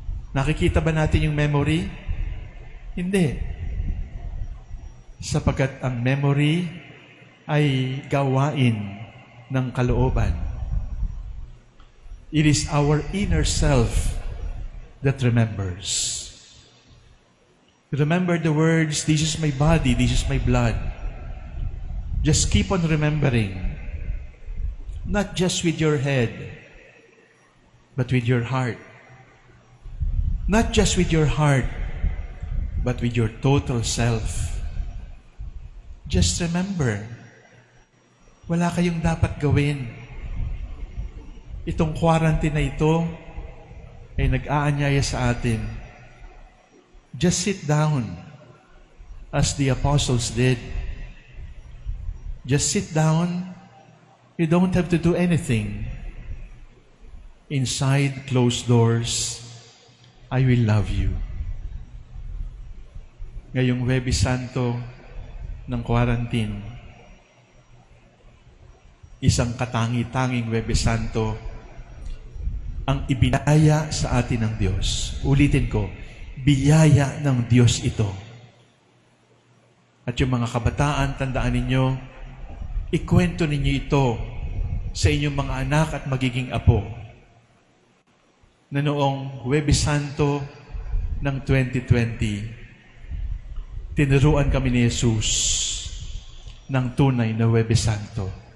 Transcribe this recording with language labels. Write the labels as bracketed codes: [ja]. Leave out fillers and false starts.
[tl] Nakikita ba natin yung memory? Hindi. Sapagkat ang memory ay gawain ng kalooban. [en] It is our inner self that remembers. Remember the words, this is my body, this is my blood. Just keep on remembering. Not just with your head, but with your heart. Not just with your heart, but with your total self. Just remember, [tl] wala kayong dapat gawin. Itong quarantine na ito ay nag-aanyaya sa atin. [en] Just sit down as the apostles did. Just sit down. You don't have to do anything. Inside closed doors, I will love you. [tl] Ngayong Huwebes Santo ng quarantine, isang katangi-tanging Huwebes Santo ang ibinaya sa atin ng Diyos. Ulitin ko, biyaya ng Diyos ito. At yung mga kabataan, tandaan ninyo, ikwento ninyo ito sa inyong mga anak at magiging apo na noong Huwebes Santo ng 2020, tinuruan kami ni Jesus ng tunay na Huwebes Santo.